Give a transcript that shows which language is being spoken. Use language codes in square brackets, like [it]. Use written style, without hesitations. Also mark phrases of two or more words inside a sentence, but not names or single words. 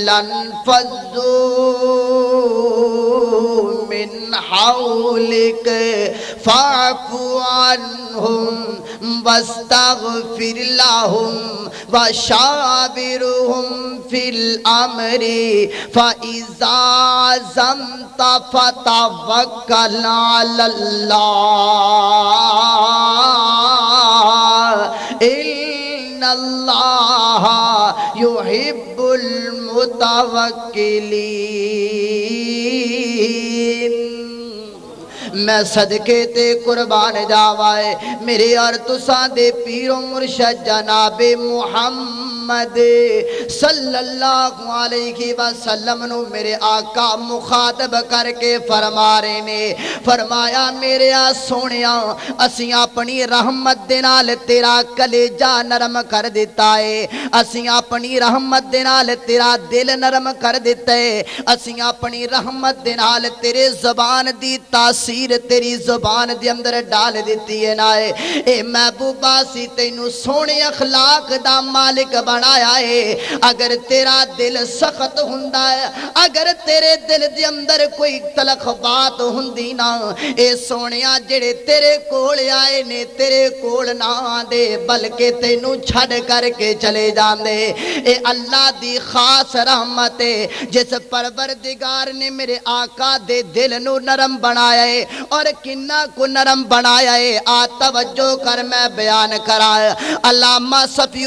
[ar] لانفضوا من حولك فاعف عنهم واستغفر لهم وشاورهم في الأمر فإذا عزمت فتوكل على الله إن الله يحب [pa] المتوكلين میں صدقے تے قربان جاوائے میرے اور تساں دے پیر و مرشد جناب محمد [ar] صلی اللہ علیہ وسلم [pa] نو میرے آقا مخاطب کر کے فرما رہے نے فرمایا میرے سونیا اسیاں اپنی رحمت دے نال تیرا کلیجہ نرم کر دیتا ہے اسیاں اپنی رحمت دے نال تیرا دل نرم کر دیتا ہے اسیاں اپنی رحمت دے نال تیرے زبان دی تاثیر تیری زبان دے اندر ڈال دیتی ہے نائے اے محبوبہ سی تینو سونے اخلاق دا مالک بنایا ہے اگر تیرا دل سخت ہوندا ہے اگر تیرے دل دے اندر کوئی تلخ بات ہوندی نا اے سونیا جڑے تیرے کول آئے نے تیرے کول نہ دے بلکہ تینو چھڑ کر کے چلے جاندے اے اللہ دی خاص رحمت ہے جس پروردگار نے میرے آقا دے دل نو نرم بنایا ہے اور کنہ کو نرم بنایا ہے توجہ کر میں بیان کرائے علامہ صفی